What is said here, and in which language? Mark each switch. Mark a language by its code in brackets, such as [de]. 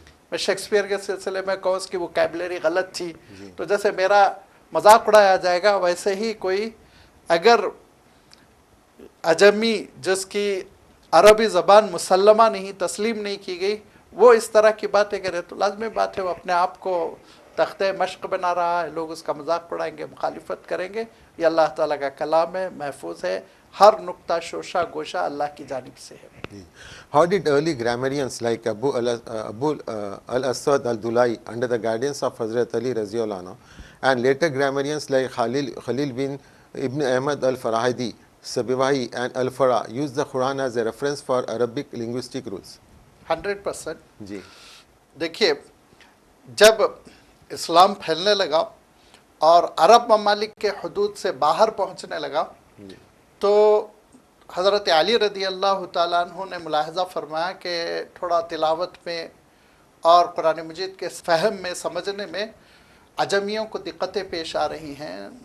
[ur] میں شیکسپیئر کے سلسلے میں کہوں اس کی ووکیبلری غلط تھی. تو جیسے میرا مذاق اڑایا جائے گا، ویسے ہی کوئی اگر عجمی جس کی عربی زبان مسلمہ نہیں، تسلیم نہیں کی گئی، وہ اس طرح کی باتیں کرے تو لازمی بات ہے وہ اپنے آپ کو تختہ مشق بنا رہا ہے. لوگ اس کا مذاق اڑائیں گے، مخالفت کریں گے. یہ اللہ تعالیٰ کا کلام ہے، محفوظ ہے، ہر نقطہ شوشہ گوشہ اللہ کی جانب سے ہے. [en] How did early grammarians like Abu al-Aswad al-Dulai under the guidance of Hazrat Ali Raziyallahu anhu and later grammarians like Khalil bin Ibn Ahmad al-Farahidi, Sabiwahi and al-Farah use the Quran as a reference for Arabic linguistic rules? 100%. [ur] جی دیکھیے، جب اسلام پھیلنے لگا اور عرب ممالک کے حدود سے باہر پہنچنے لگا تو حضرت علی رضی اللہ تعالیٰ عنہ نے ملاحظہ فرمایا کہ تھوڑا تلاوت میں اور قرآن مجید کے فہم میں، سمجھنے میں عجمیوں کو دقتیں پیش آ رہی ہیں.